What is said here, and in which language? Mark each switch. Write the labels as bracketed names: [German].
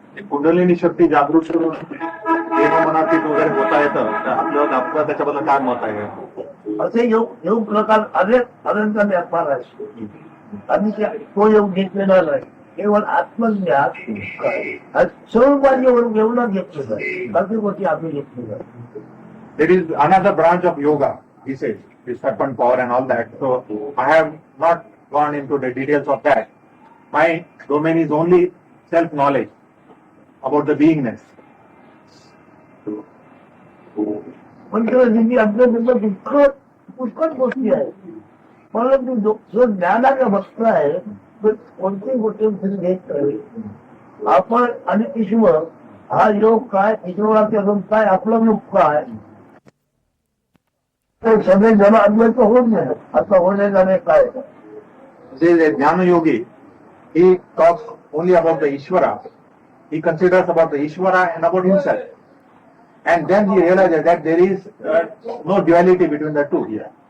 [Marathi] कुंडलिनी शक्ती जागृत करून देह मनातीत वगैरे होता येतं तर आपलं त्याच्याबद्दल काय मत आहे? असे योग प्रकार अनंत व्यापार आहे आणि तो योग घेतलेला नाही. केवळ आत्मज्ञान स्वरूपाची एवढं घेतलं आहे. बाकी गोष्टी आम्ही घेतलेल्या. [English] There is another branch of yoga, he says, this serpent power and all that. So I have not gone into the details of that. My domain is only self-knowledge about the beingness. [Marathi] पण आपल्या पुष्कळ गोष्टी आहेत. परंतु जो ज्ञानाचा भक्त आहे तो कोणती गोष्टी घेत नाही. आपण आणि ईश्वर हा योग काय, ईश्वराचा योग काय, आपलं योग काय, ते सगळे जण अद्वैत होत नाही. आता होणे जाणे काय. [English] There is a Jnana Yogi. He talks only about the Ishvara. He considers about the Ishvara and about himself. And then he realizes that there is no duality between the two here.